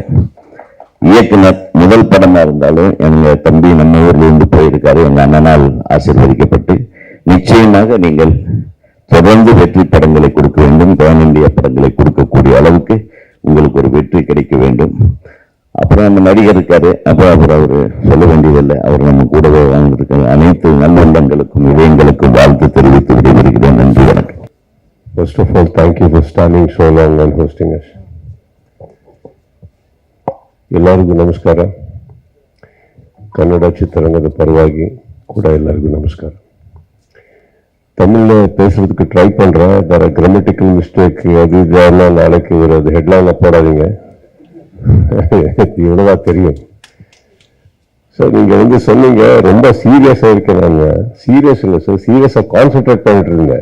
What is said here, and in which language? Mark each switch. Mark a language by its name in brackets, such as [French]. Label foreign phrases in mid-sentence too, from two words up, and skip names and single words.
[Tamil] இயக்குனர் முதல் படமா இருந்தாலும் எங்க தம்பி நம்ம ஊர்ல இருந்து போயிருக்காரு, எங்க அண்ணனால் ஆசீர்வதிக்கப்பட்டு நிச்சயமாக நீங்கள் தொடர்ந்து வெற்றி படங்களை கொடுக்க வேண்டும். [English] Pan India [Tamil] படங்களை கொடுக்கக்கூடிய அளவுக்கு உங்களுக்கு ஒரு வெற்றி கிடைக்க வேண்டும். அப்புறம் அந்த நடிகர் இருக்காரு, அப்புறம் அவர் சொல்ல வேண்டியதில்லை, அவர் நம்ம கூடவே வாழ்ந்திருக்காரு. அனைத்து நல்லுள்ளங்களுக்கும் இதயங்களுக்கும் வாழ்த்து தெரிவித்து விடைபெறுகிறேன். நன்றி, வணக்கம். [English] First of all, thank you for standing so long and hosting us. [Kannada] ಎಲ್ಲರಿಗೂ ನಮಸ್ಕಾರ. ಕನ್ನಡ ಚಿತ್ರರಂಗದ ಪರವಾಗಿ ಕೂಡ ಎಲ್ಲರಿಗೂ ನಮಸ್ಕಾರ. [Tamil] தமிழ்ல பேசுறதுக்கு ட்ரை பண்றேன். வேற [English] grammatical mistake [Tamil] அது இதெல்லாம் நாளைக்கு ஒரு ஹெட்லைன்ல போடாதீங்க, இவ்வளவா தெரியும். ஸோ நீங்க சொன்னீங்க ரொம்ப சீரியஸா இருக்கேன். நான் சீரியஸ் இல்லை சார், [English] seriously concentrate [Tamil] பண்ணிட்டு இருந்தேன்.